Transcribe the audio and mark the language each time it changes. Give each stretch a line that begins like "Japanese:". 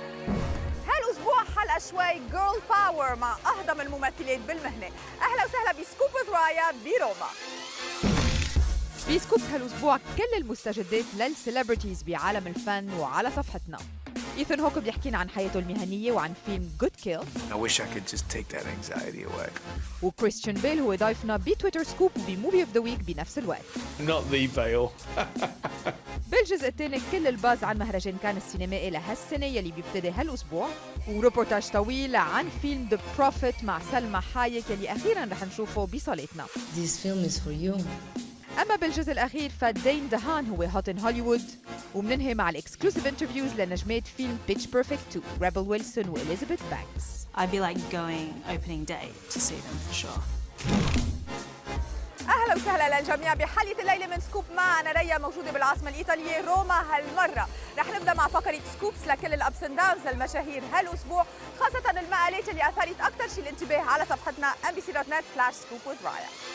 Arabic: جيرل باور مع أهضم الممثلات بالمهنة. أهلا وسهلا بسكوب
English: with
Arabic: رايا بروما. بسكوب هالأسبوع كل المستجدات للسيلبرتيز بعالم الفن وعلى صفحتنا. إيثان هوك بيحكينا عن حياته المهنية وعن فيلم جود كيل.
English: I wish I could just take that anxiety away.
Arabic: وكريستيان بيل هو ضيفنا بتويتر سكوب وبموفي اوف ذا ويك بنفس الوقت.
English: Not the Bale.
Arabic: بالجزء الثاني كل الباز عن مهرجان كان السينمائي لهالسنة يلي بيبتدي هالأسبوع، وريبورتاج طويل عن فيلم ذا بروفيت مع سلمى حايك يلي أخيراً رح نشوفه بصالتنا.
English: This film is for you.
Arabic: أما بالجزء الأخير فدين دهان هو هوت إن هوليوود، ومننهي مع الإكسكلوسيف انترفيوز لنجمات فيلم بيتش بيرفكت 2 ريبل ويلسون وإليزابيث بانكس.
English: I'd be like going opening day to see them for sure.
Arabic: أهلا وسهلا للجميع بحلقة الليلة من سكوب. معنا ريا موجودة بالعاصمة الإيطالية روما. هالمرة رح نبدأ مع فقرة سكوبس لكل الأبس اند داونز للمشاهير هالأسبوع، خاصة المقالات اللي أثارت أكثر شيء الانتباه على صفحتنا mbc.net/scoop-with-raya.